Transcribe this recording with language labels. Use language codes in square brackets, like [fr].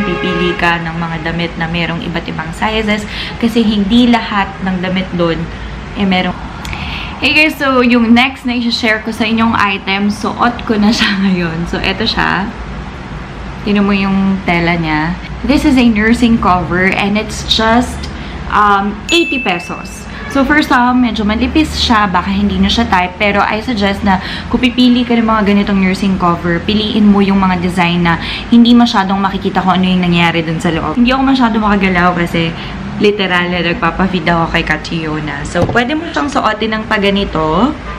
[tl] Pipili ka ng mga damit na merong iba't ibang sizes kasi hindi lahat ng damit doon merong. [en] Hey guys, [tl] so yung next na i-share ko sa inyong item, suot ko na siya ngayon. So eto siya. Tingnan mo yung tela niya. [en] This is a nursing cover and it's just 80 pesos. [tl] So, first medyo manipis siya. Baka hindi na siya type. Pero, [en] I suggest [tl] na kung pipili ka ng mga ganitong nursing cover, piliin mo yung mga design na hindi masyadong makikita kung ano yung nangyari dun sa loob. Hindi ako masyadong makagalaw kasi literal na nagpapafeed ako kay Catriona. So, pwede mo siyang suotin ng paganito.